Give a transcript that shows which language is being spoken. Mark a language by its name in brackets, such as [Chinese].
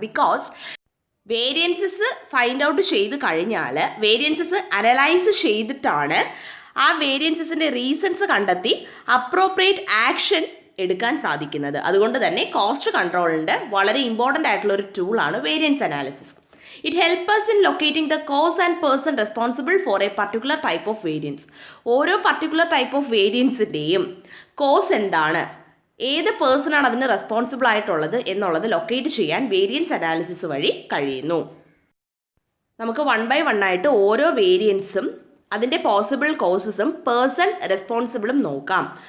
[Malayalam] Because variances find out ചെയ്ത് കഴിഞ്ഞാൽ variances analyse ചെയ്തിട്ടാണ് ആ വേരിയൻസസിൻ്റെ റീസൺസ് കണ്ടെത്തി അപ്രോപ്രിയേറ്റ് ആക്ഷൻ എടുക്കാൻ സാധിക്കുന്നത്. അതുകൊണ്ട് തന്നെ കോസ്റ്റ് കൺട്രോളിൻ്റെ വളരെ ഇമ്പോർട്ടൻ്റ് ആയിട്ടുള്ളൊരു ടൂളാണ് variance analysis. [English] It helps us in locating the cause and person responsible for a particular type of variance. [Malayalam] ഓരോ പർട്ടിക്കുലർ ടൈപ്പ് ഓഫ് വേരിയൻസിൻ്റെയും കോസ് എന്താണ്, ഏത് പേഴ്സണാണ് അതിന് റെസ്പോൺസിബിൾ ആയിട്ടുള്ളത് എന്നുള്ളത് ലൊക്കേറ്റ് ചെയ്യാൻ വേരിയൻസ് അനാലിസിസ് വഴി കഴിയുന്നു. നമുക്ക് വൺ ബൈ വൺ ആയിട്ട് ഓരോ വേരിയൻസും അതിൻ്റെ പോസിബിൾ കോസസും പേഴ്സൺ റെസ്പോൺസിബിളും നോക്കാം.